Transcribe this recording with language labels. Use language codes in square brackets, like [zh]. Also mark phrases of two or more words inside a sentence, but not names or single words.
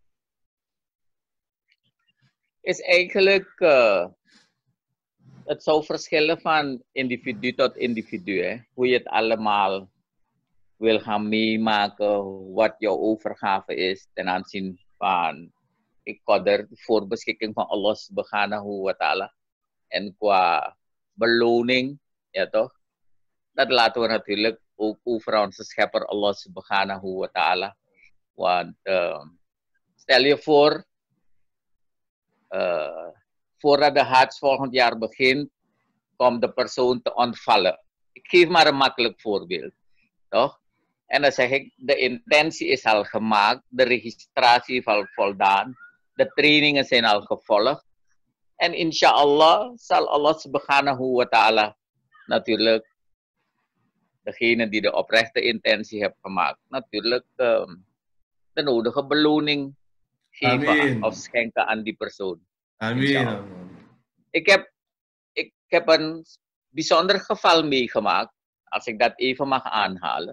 [nl] Is eigenlijk, het zou verschillen van individu tot individu. Hè? Hoe je het allemaal wil gaan meemaken, wat jouw overgave is ten aanzien van de voorbeschikking van [ar] الله سبحانه وتعالى. [nl] En qua beloning, ja toch? Dat laten we natuurlijk ook over onze schepper [ar] الله سبحانه وتعالى. [nl] Want stel je voor, voordat de Hajj volgend jaar begint, komt de persoon te ontvallen. Ik geef maar een makkelijk voorbeeld, toch? En dan zeg ik, de intentie is al gemaakt, de registratie is al voldaan, de trainingen zijn al gevolgd. En inshallah zal [ar] الله سبحانه وتعالى [nl] natuurlijk degene die de oprechte intentie heeft gemaakt, natuurlijk de nodige beloning geven of schenken aan die persoon. Amen. Ik heb een bijzonder geval meegemaakt, als ik dat even mag aanhalen.